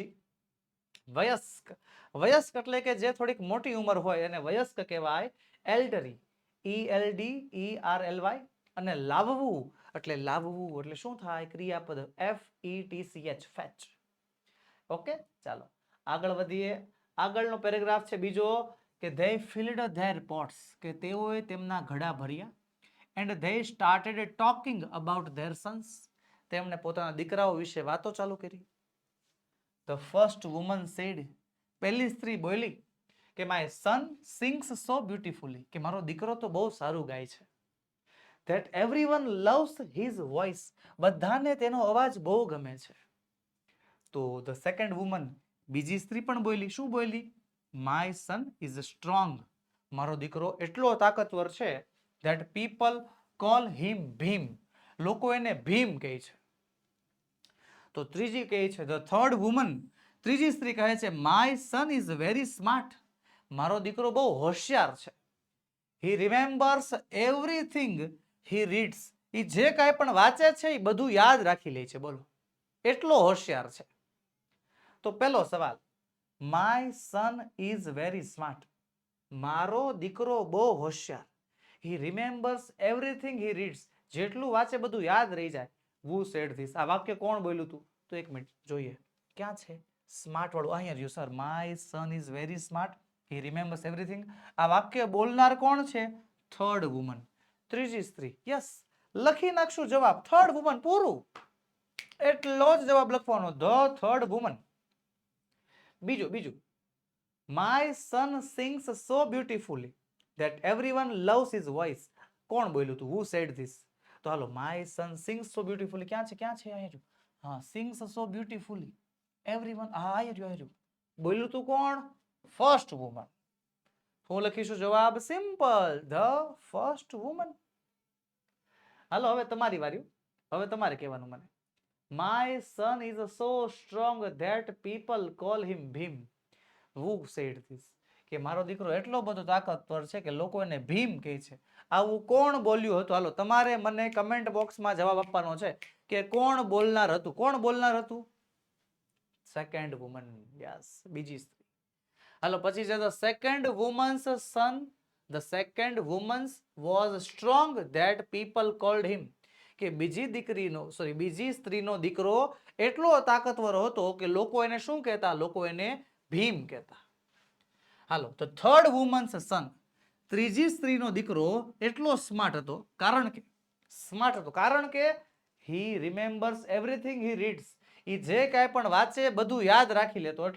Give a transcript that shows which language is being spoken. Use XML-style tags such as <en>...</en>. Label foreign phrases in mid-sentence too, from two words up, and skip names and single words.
<gu>વયસ્ક, વયસ્ક એટલે કે જે થોડીક મોટી ઉંમર હોય એને વયસ્ક કહેવાય, એલ્ડરી, ELDERLY. અને લાવવું એટલે શું થાય? ક્રિયાપદ, FETCH, ફેચ. ઓકે, ચાલો આગળ વધીએ. આગળનો પેરેગ્રાફ છે બીજો, કે</gu> <en>they filled their pots,</en> <gu>કે તેઓએ તેમના ઘડા ભર્યા,</gu> <en>and they started talking about their sons,</en> <gu>તેમણે પોતાના દીકરાઓ વિશે વાતો ચાલુ કરી.</gu> <en>The first woman said,</en> <gu>પહેલી સ્ત્રી બોલી કે</gu> <en>my son sings so beautifully,</en> <gu>કે મારો દીકરો તો બહુ સારું ગાય છે.</gu> <en>That everyone loves his voice,</en> <gu>બધાને તેનો અવાજ બહુ ગમે છે.</gu> <en>તો the second woman,</en> <gu>બીજી સ્ત્રી પણ બોલી, શું બોલી?</gu> <en>My son is strong,</en> <gu>મારો દીકરો એટલો તાકાતવર છે</gu> <en>that people call him</en> <gu>ભીમ, લોકો એને ભીમ કહે છે. તો ત્રીજી કહે છે</gu> <en>the third woman,</en> <gu>ત્રીજી સ્ત્રી કહે છે</gu> <en>my son is very smart,</en> <gu>મારો દીકરો બહુ હોશિયાર છે.</gu> <en>he remembers everything he reads,</en> <gu>એ જે કાંઈ પણ વાંચે છે એ બધું યાદ રાખી લે છે. બોલો, એટલો હોશિયાર છે. તો પહેલો સવાલ,</gu> <en>my son is very smart,</en> <gu>મારો દીકરો બહુ હોશિયાર.</gu> <en>he remembers everything he reads,</en> <gu>જેટલું વાંચે બધું યાદ રહી જાય.</gu> <en>who said this,</en> <gu>આ વાક્ય કોણ બોલ્યું હતું? તો એક મિનિટ જોઈએ, ક્યાં છે સ્માર્ટ વાળું? અહીંયા રહ્યું સર,</gu> <en>my son is very smart, he remembers everything.</en> <gu>આ વાક્ય બોલનાર કોણ છે?</gu> <en>third woman,</en> <gu>ત્રીજી સ્ત્રી. યસ, લખી નાખશું જવાબ</gu> <en>third woman,</en> <gu>પૂરું. એટલો જ જવાબ લખવાનો,</gu> <en>the third woman.</en> <gu>બીજું,</gu> <en>my son sings so beautifully that everyone loves his voice,</en> <gu>કોણ બોલ્યું હતું?</gu> <en>who said this?</en> <gu>તો હાલો,</gu> <en>my son sings so beautifully,</en> <gu>ક્યાં છે અહીંયા? હા,</gu> <en>sings so beautifully everyone,</en> <gu>હા અહીંયા બોલ્યું હતું કોણ?</gu> <en>first woman.</en> <gu>હું લખીશું જવાબ સિમ્પલ,</gu> <en>the first woman.</en> <gu>હાલો, હવે તમારી વારી, હવે તમારે કહેવાનું મને.</gu> <en>my son is so strong that people call him ભીમ. who said this?</en> <gu>કે મારો દીકરો એટલો બધો તાકાતવર છે કે લોકો એને ભીમ કહે છે. આવું કોણ બોલ્યું હતું? હાલો, તમારે મને કમેન્ટ બોક્સમાં જવાબ આપવાનો છે કે કોણ બોલનાર હતું. કોણ બોલનાર હતું?</gu> <en>second woman.</en> <gu>યસ, બીજી સ્ત્રી. હાલો, પછી છે</gu> <en>the second woman's son, the second woman's was strong that people called him,</en> <gu>કે બીજી સ્ત્રીનો દીકરો એટલો તાકાતવર હતો કે લોકો એને શું કહેતા? લોકો એને ભીમ કહેતા. હાલો, તો</gu> <en>third woman's son,</en> <gu>ત્રીજી સ્ત્રીનો દીકરો એટલો સ્માર્ટ હતો, કારણ કે</gu> <en>he remembers everything he reads,</en> <gu>એ જે કાંઈ પણ વાંચે બધું યાદ રાખી લેતો એટલે.</gu>